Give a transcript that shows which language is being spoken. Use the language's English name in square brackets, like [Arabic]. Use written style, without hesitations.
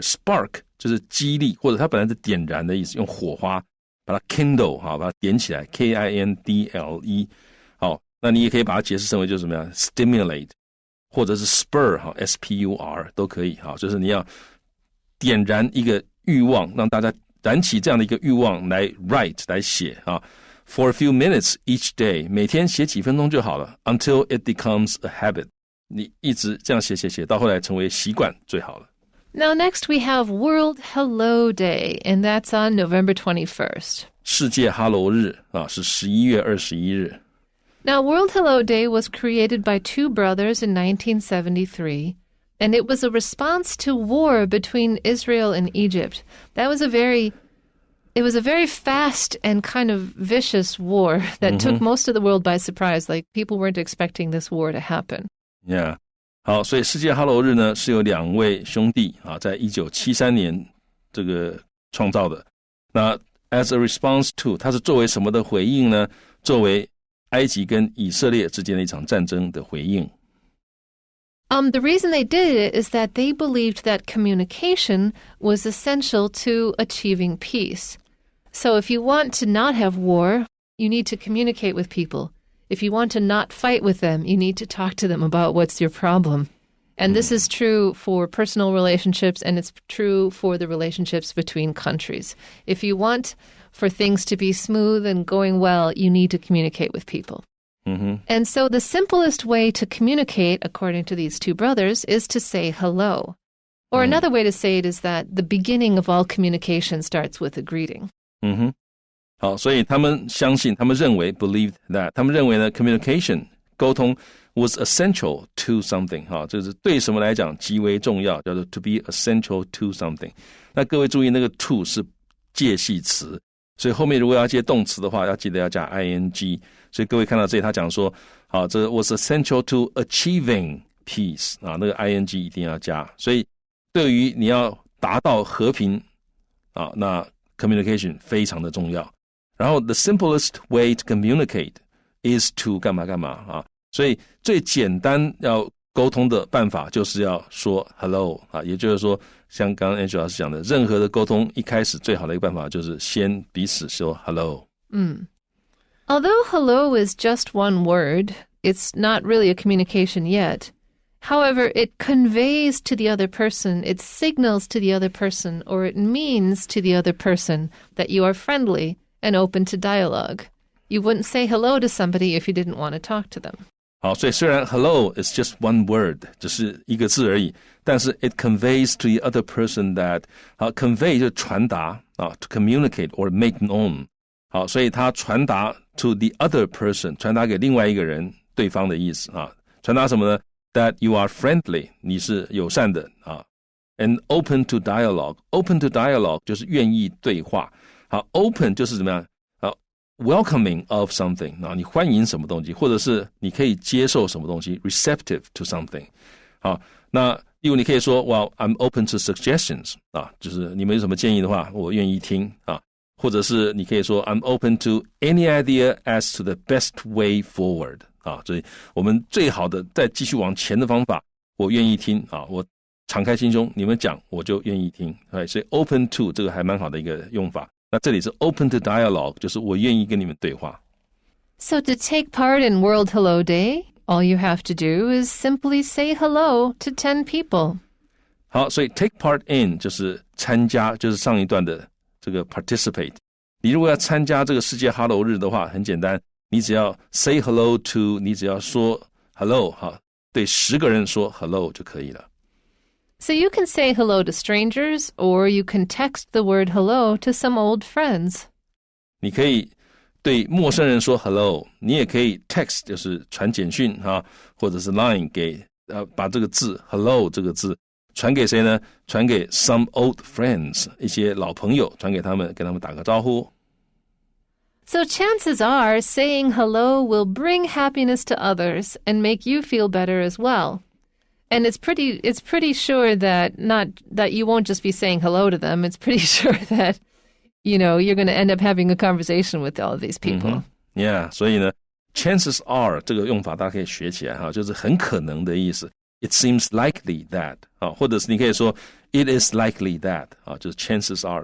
[Chinese] spark 就是激励，或者它本来是点燃的意思，用火花把它 kindle 把它点起来 kindle 好，那你也可以把它解释成为就是什么样 stimulate 或者是 spur spur 都可以就是你要点燃一个欲望，让大家燃起这样的一个欲望来 write 来写 [English] For a few minutes each day， [Chinese] 每天写几分钟就好了 [English] until it becomes a habit， [Chinese] 你一直这样写到后来成为习惯最好了。 [English] Now next we have World Hello Day, and that's on November 21st. [Chinese] 世界哈喽日是11月21日。 [English] Now World Hello Day was created by two brothers in 1973. And it was a response to war between Israel and Egypt. It was a very fast and kind of vicious war that took most of the world by surprise. Like people weren't expecting this war to happen. Yeah. [Chinese] 好，所以世界哈喽日呢是由两位兄弟在1973年这个创造的。那 [English] as a response to， [Chinese] 它是作为什么的回应呢？作为埃及跟以色列之间的一场战争的回应。 [English] The reason they did it is that they believed that communication was essential to achieving peace. So if you want to not have war, you need to communicate with people. If you want to not fight with them, you need to talk to them about what's your problem. And this is true for personal relationships, and it's true for the relationships between countries. If you want for things to be smooth and going well, you need to communicate with people. And so the simplest way to communicate, according to these two brothers, is to say hello. Or another way to say it is that the beginning of all communication starts with a greeting. [Chinese] 好，所以他们相信，他们认为 [English] believed that， [Chinese] 他们认为呢 communication 沟通 [English] was essential to something [Chinese] 就是对什么来讲极为重要，叫做 [English] to be essential to something。 [Chinese] 那各位注意那个 to 是介系词，所以后面如果要接动词的话，要记得要加 ing。所以各位看到这里他讲说这 [English] was essential to achieving peace [Chinese] 那个 ing 一定要加。所以对于你要达到和平那 communication 非常的重要。然后 [English] the simplest way to communicate is to [Chinese] 干嘛干嘛所以最简单要沟通的办法就是要说 hello 也就是说像刚刚 Angela 老师讲的，任何的沟通一开始最好的一个办法就是先彼此说 hello。 [English] Although hello is just one word, it's not really a communication yet. However, it conveys to the other person, it signals to the other person, or it means to the other person that you are friendly and open to dialogue. You wouldn't say hello to somebody if you didn't want to talk to them. [Chinese] 好，所以虽然 [English] hello is just one word， [Chinese] 只是一个字而已，但是 [English] it conveys to the other person that convey [Chinese] 就是传达 [English] to communicate or make known [Chinese] 好，所以它传达 [English] to the other person， [Chinese] 传达给另外一个人，对方的意思啊。传达什么呢？ [English] That you are friendly， [Chinese] 你是友善的啊。 [English] And open to dialogue， open to dialogue [Chinese] 就是愿意对话。好 ，open 就是怎么样？ [English] welcoming of something [Chinese] 啊，你欢迎什么东西，或者是你可以接受什么东西 ， [English] receptive to something。 [Chinese] 好，那例如你可以说 ， [English] Well, I'm open to suggestions [Chinese] 啊，就是你们有什么建议的话，我愿意听啊。或者是你可以说 [English] I'm open to any idea as to the best way forward [Chinese] 啊，所以我们最好的再继续往前的方法，我愿意听啊，我敞开心胸，你们讲我就愿意听。所以 [English] open to [Chinese] 这个还蛮好的一个用法。那这里是 [English] open to dialogue， [Chinese] 就是我愿意跟你们对话。 [English] So to take part in World Hello Day, all you have to do is simply say hello to 10 people. [Chinese] 好，所以 take part in 就是参加，就是上一段的这个 participate。你如果要参加这个世界 Hello 日的话，很简单，你只要 [English] say hello to， [Chinese] 你只要说 hello， 好，对10个人说 hello 就可以了。 [English] So you can say hello to strangers, or you can text the word hello to some old friends. [Chinese] 你可以对陌生人说 hello， 你也可以 text 就是传简讯啊，或者是 line 给把这个字 hello 这个字传给谁呢？传给 [English] some old friends， [Chinese] 一些老朋友，传给他们，跟他们打个招呼。 [English] So chances are saying hello will bring happiness to others and make you feel better as well. And it's pretty sure that you won't just be saying hello to them. It's pretty sure that, you're going to end up having a conversation with all of these people. [Chinese] Yeah, 所以呢 [English] chances are [Chinese] 这个用法大家可以学起来哈，就是很可能的意思。 [English] It seems likely that [Chinese] 啊，或者是你可以说 [English] It is likely that [Chinese] 啊，就是 [English] chances are。